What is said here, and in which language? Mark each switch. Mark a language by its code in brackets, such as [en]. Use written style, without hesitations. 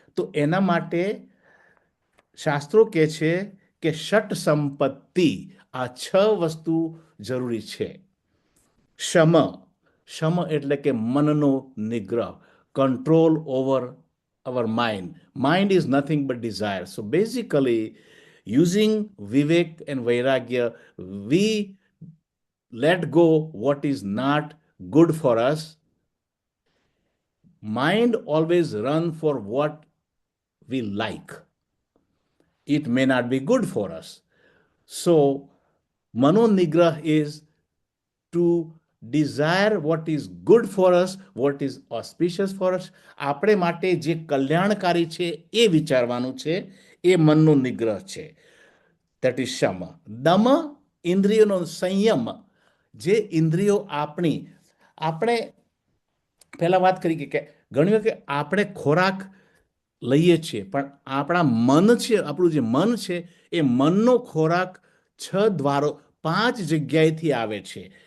[gu] તો એના માટે શાસ્ત્રો કહે છે કે ષટ સંપત્તિ, આ 6 વસ્તુ જરૂરી છે. શમ, શમ એટલે કે મનનો નિગ્રહ, [en] Control over our mind. Mind is nothing but desire. So basically, using Vivek and Vairagya, we let go what is not good for us. Mind always run for what we like. It may not be good for us. So Manonigrah is to desire what is good for us, what is auspicious for us. [gu] આપણે માટે જે કલ્યાણકારી છે એ વિચારવાનું છે, એ મનનો નિગ્રહ છે. [en] that is [gu] શમ. દમ, ઇન્દ્રિયોનો સંયમ. જે ઇન્દ્રિયો આપણે પહેલા વાત કરી કે ઘણી વખત આપણે ખોરાક લઈએ છીએ, પણ આપણા મન છે, આપણું જે મન છે એ મનનો ખોરાક 5 જગ્યાએથી આવે છે.